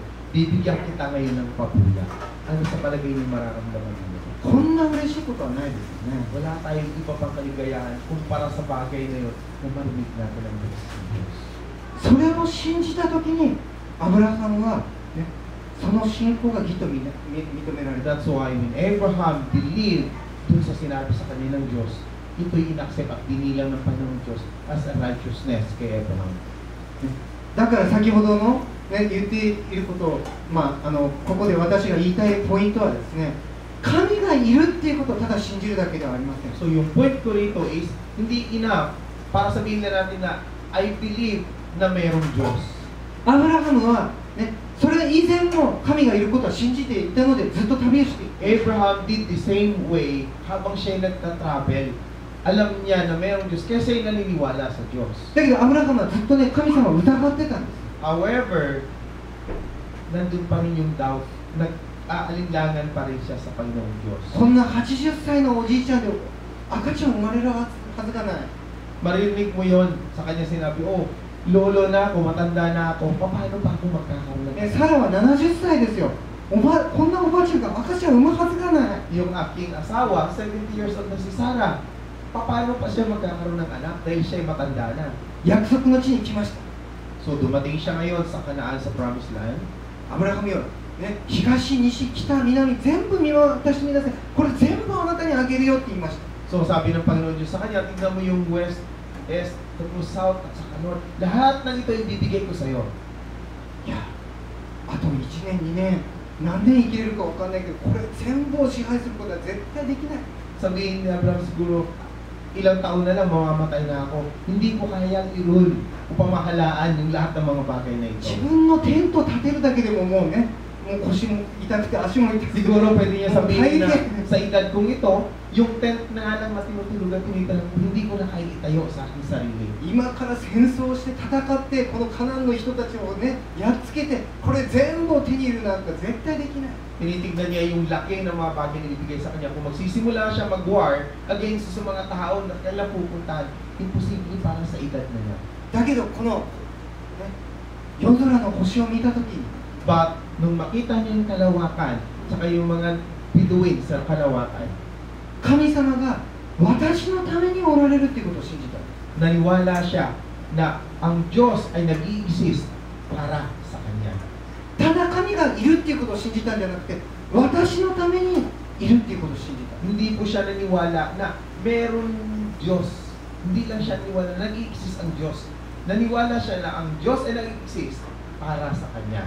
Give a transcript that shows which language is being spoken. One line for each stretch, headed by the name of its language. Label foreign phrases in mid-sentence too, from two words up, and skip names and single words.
Filipino: Bibigyan kita ngayon ng pabuya. Ano sa palagay niyo mararamdaman niyo?
Japanese: こんな嬉しいことはないですよね。
Filipino: Wala tayong iba pang kaligayahan kumpara sa bagay na yun na marinig natin ang Diyos.
Japanese: それを信じたときに、アブラハムは、ね、その信仰が義と認められた。
English: That's why when Abraham believed
Filipino: dun sa sinabi sa kanya ng Diyos, ito'y inaccept at binilang ng Panginoong Diyos
English: as a righteousness
Filipino: kay Abraham.
Japanese: だから先ほどの、ね、言っていることを、ここで私が言いたいポイントはですね、神がいるっていうことをただ信じるだけではありません。
Filipino: So yung point ko rito is, hindi enough para sabihin na natin na
English: I believe
Filipino: na mayroong Diyos.
Japanese: アブラハムは、ね、それ以前も神がいることは信じていたのでずっと旅をしている。
English: Abraham did the same way
Filipino: habang siya'y nagta-travel. Alam niya na mayroong Diyos kaya siya'y naniniwala sa Diyos.
Japanese: だけどアブラハムはずっとね、神様を疑ってたんです。
Filipino: However, nandun pa rin yung doubt. Nag-aalinlangan pa rin siya sa Panginoong Diyos.
Japanese: こんな80歳のおじいちゃんで赤ちゃん生まれるはずがない。
Filipino: Marinig mo yon sa kanya sinabi, oh, lolo na ako, matanda na ako, paano pa ako magkakaroon ng
Japanese: ね、サラは70歳ですよ。こんなおばあちゃんが赤ちゃん産むはずがない。
Filipino: Yung aking asawa, 70
English: years old
Filipino: na si Sarah, paano pa siya magkakaroon ng anak dahil siya'y matanda na?
Japanese: 約束の地に来ました。
Filipino: So dumating siya ngayon sa Kanaan sa Promised Land.
Japanese: アブラハムよ、ね、東、西、北、南、全部見渡してみなさい。これ全部あなたにあげるよって言いました。
Filipino: So sabi ng Panginoon Diyos sa kanya, tingnan mo yung
English: west, east,
Filipino: tapos south, at saka north. Lahat ng ito ibibigay ko sa iyo.
Japanese: いや、あと1年、2年、何年生きれるか分かんないけど、これ全部を支配することは絶対できない。
Filipino: Sabihin ni Abraham siguro, ilang taon na lang mamamatay na ako. Hindi ko kayang i-rule o pamahalaan yung lahat ng mga bagay na ito.
Japanese: 自分のテント建てるだけでももうね、もう腰も痛くて足も痛くて。
Filipino: Siguro pwede niya sabihin na Kahit- sa edad kong ito, yung tent na nga lang matinutulugan tinitala ko, hindi ko na kaya itayo sa aking sarili.
Japanese: 今から戦争して戦ってこのカナンの人たちをねやっつけてこれ全部を手に入れるなんか絶対できない。
Filipino: Tinitignan niya yung laki ng mga bagay na ibigay sa kanya. Kung magsisimula siya mag-
English: war against
Filipino: sa mga tao na kailang pupuntahan, imposible para sa edad na niya.
Japanese: だけどこの、ね、夜空の星を見たときに
English: But,
Filipino: nung makita niya yung kalawakan, saka yung mga bituin sa kalawakan,
Japanese: 神様が私のためにおられるっていうことを信じた。
Filipino: naniwala siya na ang Diyos ay nag-i-exist para sa kanya.
Japanese: ただ神がいるっていうことを信じたんじゃなくて私のためにいるっていうことを信じた。
Filipino: Hindi po siya naniwala na meron Diyos. Hindi lang siya naniwala na nag-i-exist ang Diyos. Naniwala siya na ang Diyos ay nag-i-exist para sa kanya.